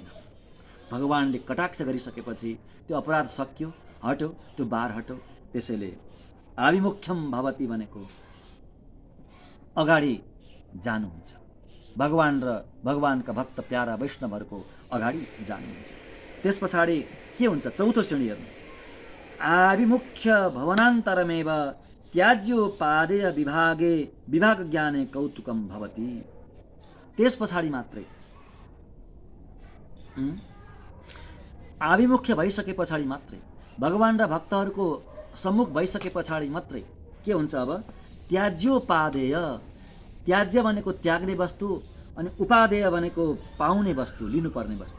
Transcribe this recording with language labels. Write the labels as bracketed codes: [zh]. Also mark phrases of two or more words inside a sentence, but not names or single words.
[ne] भगवानले कटाक्ष गरिसकेपछि त्यो अपराध सकियो, हट्यो, त्यो बार हट्यो। त्यसैले [sa] आभिमुख्यम भवति [ne] भनेको अगाडि जानुहुन्छ, भगवान र भगवानका भक्त प्यारा वैष्णवहरूको अगाडि जानुहुन्छ। त्यस पछाडि के हुन्छ, चौथो श्रेणी हेर्नु। [sa] आभिमुख्य भवनान्तरमेव त्याज्योपादेय विभागे विभाग ज्ञाने कौतुकम भवति। [ne] त्यस पछाडि मात्रै आभिमुख्य भइसके पछाडि मात्रै, भगवान र भक्तहरूको सम्मुख भइसके पछाडि मात्रै के हुन्छ, अब त्याज्योपादेय। त्याज्य भनेको त्याग्ने वस्तु, अनि उपादेय भनेको पाउने वस्तु, लिनुपर्ने वस्तु।